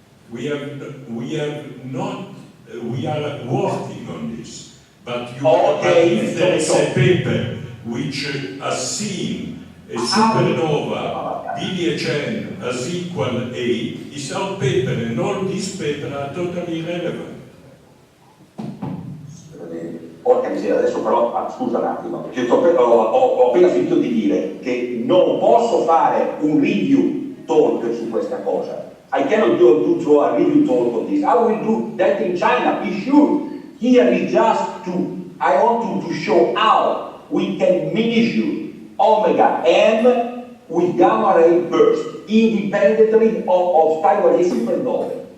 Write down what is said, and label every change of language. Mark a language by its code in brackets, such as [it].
[en] We are working on this, but if there is a paper which has seen a supernova BDHN as equal 8, it's our paper, and all these papers are totally irrelevant. [it] Porca miseria, adesso però, scusa un attimo, perché ho appena finito di dire che non posso fare un review talk su questa cosa. [en] I cannot do a review talk on this. I will do that in China, be sure. Here is just I want to show how we can measure omega m with gamma ray burst independently of Taiwanese supernova.